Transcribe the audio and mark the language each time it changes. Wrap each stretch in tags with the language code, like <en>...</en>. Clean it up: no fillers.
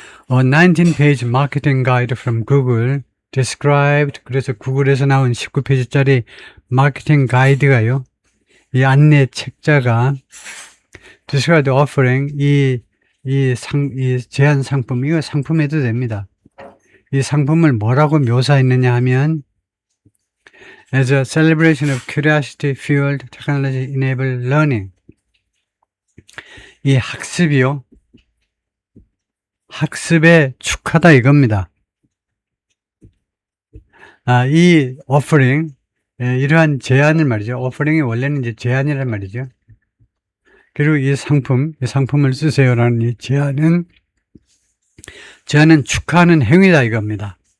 <en>A 19-page marketing guide from Google described,</en> <ko>그래서 구글에서 나온 19페이지짜리 마케팅 가이드가요. 이 안내 책자가</ko> <en>describe the offering,</en> <ko>이 제한 상품, 이거 상품해도 됩니다. 이 상품을 뭐라고 묘사했느냐 하면,</ko> <en>as a celebration of curiosity-fueled technology-enabled learning.</en> <ko>이 학습이요, 학습의 축하다 이겁니다. 이 offering, 이러한 제안을 말이죠. offering이 원래는 이제 제안이란 말이죠. 그리고 이 상품을 쓰세요라는 이 제안은 축하하는 행위다 이겁니다.</ko>